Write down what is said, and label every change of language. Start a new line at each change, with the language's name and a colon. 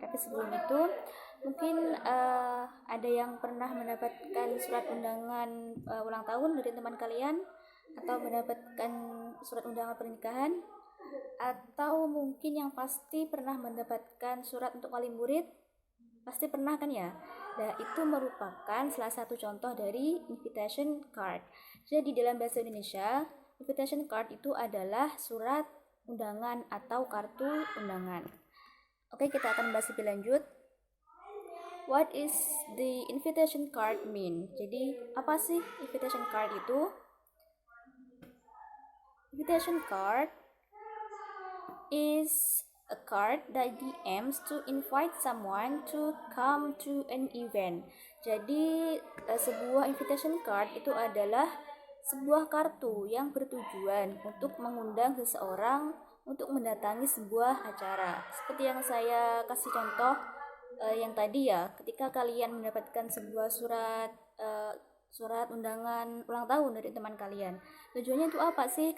Indonesian: Tapi sebelum itu, mungkin ada yang pernah mendapatkan surat undangan ulang tahun dari teman kalian, atau mendapatkan surat undangan pernikahan, atau mungkin yang pasti pernah mendapatkan surat untuk wali murid. Pasti pernah kan ya? Nah, itu merupakan salah satu contoh dari invitation card. Jadi dalam bahasa Indonesia, invitation card itu adalah surat undangan atau kartu undangan. Oke, kita akan bahas lebih lanjut.
English: What is the invitation card mean?
Indonesian: Jadi, apa sih invitation card itu?
English: Invitation card is a card that aims to invite someone to come to an event.
Indonesian: Jadi, sebuah invitation card itu adalah sebuah kartu yang bertujuan untuk mengundang seseorang untuk mendatangi sebuah acara. Seperti yang saya kasih contoh yang tadi ya, ketika kalian mendapatkan sebuah surat undangan ulang tahun dari teman kalian. Tujuannya itu apa sih?